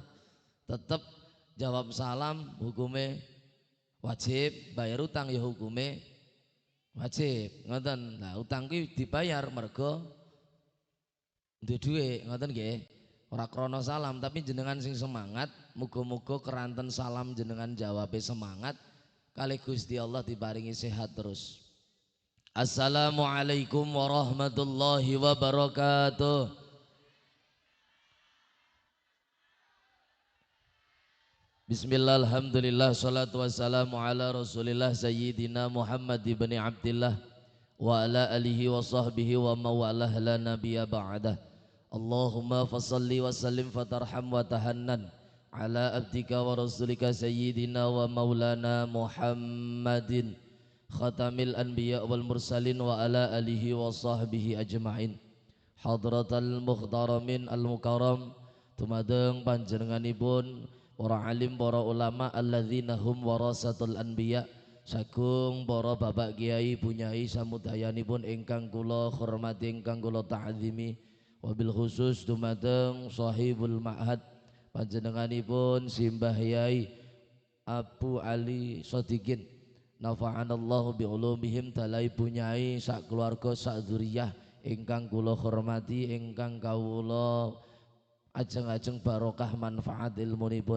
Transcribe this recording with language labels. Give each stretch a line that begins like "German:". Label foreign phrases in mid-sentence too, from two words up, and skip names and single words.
Javanese: Tetep jawab salam hukume wajib, bayar utang ya hukume wajib. Ngoten. Lah utang kuwi dibayar mergo duwe dhuwit, ngoten nggih. Ora krana salam tapi jenengan sing semangat, muga-muga keranten salam jenengan jawabe semangat kali Gusti Allah diparingi sehat terus.
Arabic: السلام عليكم ورحمة الله وبركاته. بسم الله، الحمد لله، الصلاة والسلام على رسول الله سيدنا محمد بن عبد الله وعلى آله وصحبه وموالاه لا نبي بعده. اللهم فصل وسلم فترحم وتحنن على عبدك ورسولك سيدنا ومولانا محمد خاتم الأنبياء والمرسلين وعلى آله وصحبه أجمعين. حضرة المحترمين المكرم,
Javanese: tumadeng panjenenganipun para alim para ulama
Arabic: الذين هم ورثة
Javanese: anbiya, sagung para bapak kiai bunyai samudayanipun ingkang kula hormati ingkang kula ta'zimi,
Arabic: وبالخصوص
Javanese: tumadeng
Arabic: صاحب المعهد
Javanese: panjenenganipun Simbah Yai Abu Ali Sodikin
Arabic: نفعنا الله بعلومهم,
Javanese: dalai bunyai sak keluarga sak dzurriyyah ingkang kula hormati ingkang kawula ajeng-ajeng barokah manfaat ilmunipun.